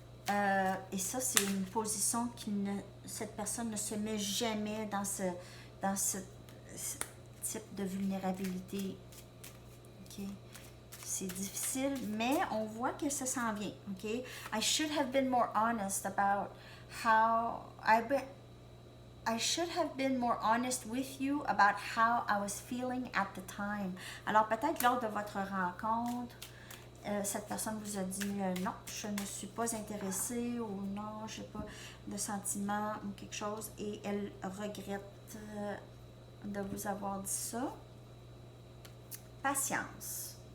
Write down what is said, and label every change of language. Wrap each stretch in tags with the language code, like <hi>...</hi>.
<fr>Et ça, c'est une position cette personne ne se met jamais dans ce type de vulnérabilité. OK? C'est difficile, mais on voit que ça s'en vient. OK?</fr> <en>I should have been more honest about how I should have been more honest with you about how I was feeling at the time.</en> <fr>Alors, peut-être lors de votre rencontre, cette personne vous a dit non, je ne suis pas intéressée ou non, je n'ai pas de sentiment ou quelque chose et elle regrette de vous avoir dit ça. Patience.</fr>